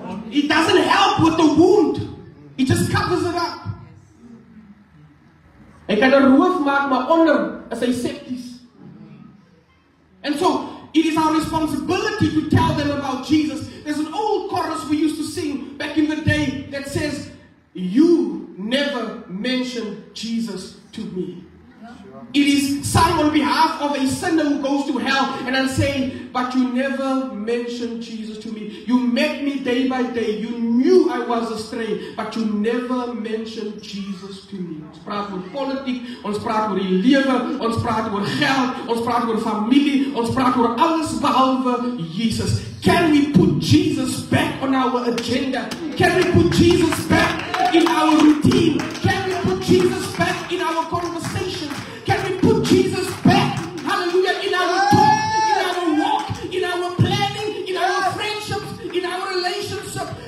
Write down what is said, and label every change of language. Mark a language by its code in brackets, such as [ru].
[en] It doesn't help with the wound. It just covers it up. [af] Hy kan 'n roof maak, maar onder is hy septies. [en] And so, it is our responsibility to tell them about Jesus. There's an old chorus we used to sing back in the day that says, "You never mention Jesus to me." It is sung on behalf of a sinner who goes to hell, and I'm saying, but you never mentioned Jesus to me. You met me day by day. You knew I was astray, but you never mentioned Jesus to me. [af] Ons praat oor politiek, ons praat oor die lewe, ons praat oor geld, ons praat oor familie, ons praat oor alles behalwe Jesus. [en] Can we put Jesus back on our agenda? Can we put Jesus back in our routine? Can we put Jesus back in our conversations? Can we put Jesus back, hallelujah, in our talk, in our walk, in our planning, in our friendships, in our relationship?